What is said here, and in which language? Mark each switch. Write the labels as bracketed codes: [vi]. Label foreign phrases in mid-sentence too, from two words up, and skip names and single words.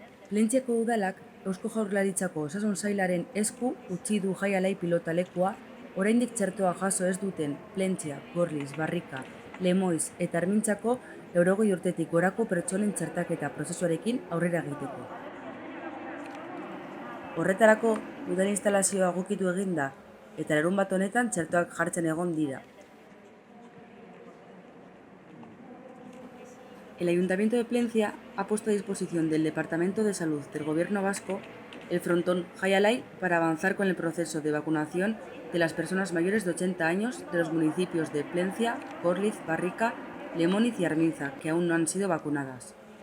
[eu] Plentziako udalak Eusko Jaurlaritzako Osasun Sailaren esku utzi du Jaialai pilotalekua oraindik txertoa jaso ez duten Plentzia, Gorliz, Barrika, Lemoiz eta Armintzako 80 urtetik gorako pertsonen txertaketa prozesuarekin aurrera egiteko. Horretarako, udal instalazioa egokitu egin da eta larunbat honetan txertoak jartzen egon dira. [es] El Ayuntamiento de Plencia ha puesto a disposición del Departamento de Salud del Gobierno vasco el frontón Jaialai para avanzar con el proceso de vacunación de las personas mayores de 80 años de los municipios de Plencia, Gorliz, Barrica, Lemóniz y Arminza, que aún no han sido vacunadas.